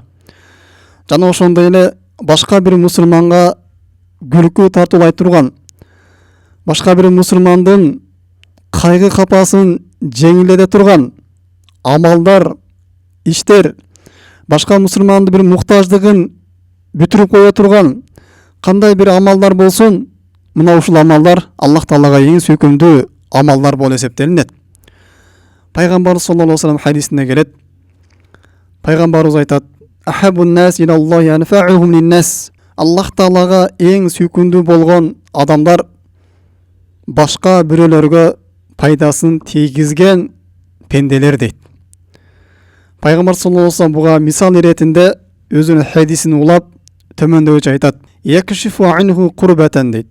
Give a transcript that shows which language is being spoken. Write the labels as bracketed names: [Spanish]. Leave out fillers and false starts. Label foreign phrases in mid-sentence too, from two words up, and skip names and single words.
[Kyrgyz] Жана ошондой эле башка бир мусулманга күлкү тартуулай турган, башка бир мусулмандын кайгы капасын жеңилдете турган амалдар, иштер, башка мусулмандын бир муктаждыгын бүтүрүп кое турган кандай бир амалдар болсун, мына ушул амалдар Аллах Таалага эң сүйкүмдүү амалдар болуп эсептелинет. Пайгамбарыбыз [Arabic] صلى الله عليه وسلم [Kyrgyz] хадисинде келет. Пайгамбарыбыз айтат: [Arabic] "أحب الناس إلى الله أنفعهم للناس." [Kyrgyz] Аллах Таалага эң сүйкүмдүү болгон адамдар башка бирөөлөргө пайдасын тийгизген пенделер дейт. Пайгамбар [Arabic] صلى الله عليه وسلم [Kyrgyz] буга мисал иретинде өзүнүн хадисин улап төмөндөгүчө айтат: [Arabic] "يكشف عنه كربة" [Kyrgyz] дейт.